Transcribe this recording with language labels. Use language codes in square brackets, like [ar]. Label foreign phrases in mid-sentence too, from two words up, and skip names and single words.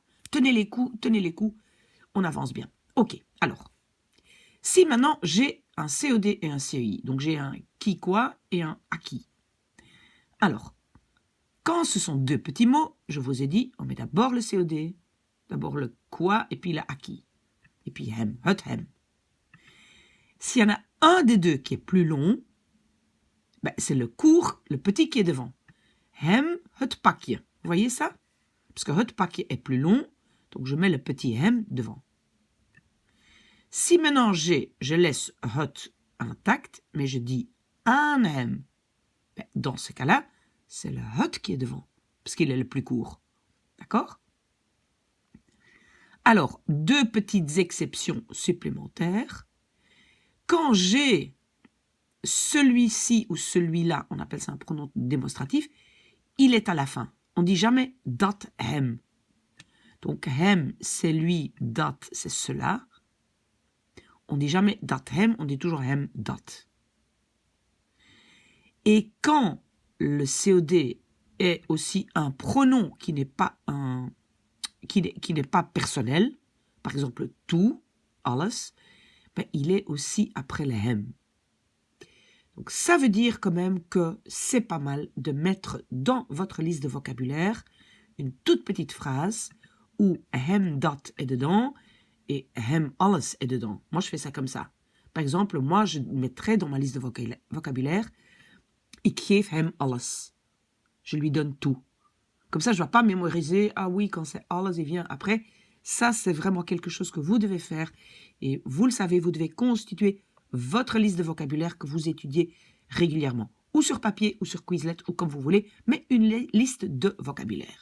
[fr] Tenez les coups, on avance bien. Ok, alors, si maintenant j'ai un COD et un CEI, donc j'ai un qui quoi et un à qui. Alors, quand ce sont deux petits mots, je vous ai dit, on met d'abord le COD, d'abord le quoi et puis le à qui. Et puis [nl] hem, het hem. [fr] S'il y en a un des deux qui est plus long, ben, c'est le court, le petit qui est devant. [nl] Hem, het pakje. [fr] Vous voyez ça? Parce que [nl] het pakje [fr] est plus long, donc je mets le petit hem devant. Si maintenant je laisse het intact, mais je dis un hem, ben, dans ce cas-là, c'est le het qui est devant, parce qu'il est le plus court. D'accord? Alors, deux petites exceptions supplémentaires. Quand j'ai celui-ci ou celui-là, on appelle ça un pronom démonstratif, il est à la fin. On ne dit jamais [nl] dat hem. [fr] Donc hem, c'est lui, dat, c'est cela. On ne dit jamais [nl] dat hem, [fr] on dit toujours [nl] hem dat. [fr] Et quand le COD est aussi un pronom qui n'est pas personnel, par exemple tout, alles, ben, il est aussi après le hem. Donc ça veut dire quand même que c'est pas mal de mettre dans votre liste de vocabulaire une toute petite phrase où [nl] hem dat [fr] est dedans et [nl] hem alles [fr] est dedans. Moi je fais ça comme ça. Par exemple, moi je mettrais dans ma liste de vocabulaire [nl] ik geef hem alles. [fr] Je lui donne tout. Comme ça je ne vais pas mémoriser, ah oui, quand c'est alles, il vient après. Ça c'est vraiment quelque chose que vous devez faire et vous le savez, vous devez constituer votre liste de vocabulaire que vous étudiez régulièrement, ou sur papier, ou sur Quizlet, ou comme vous voulez, mais une liste de vocabulaire.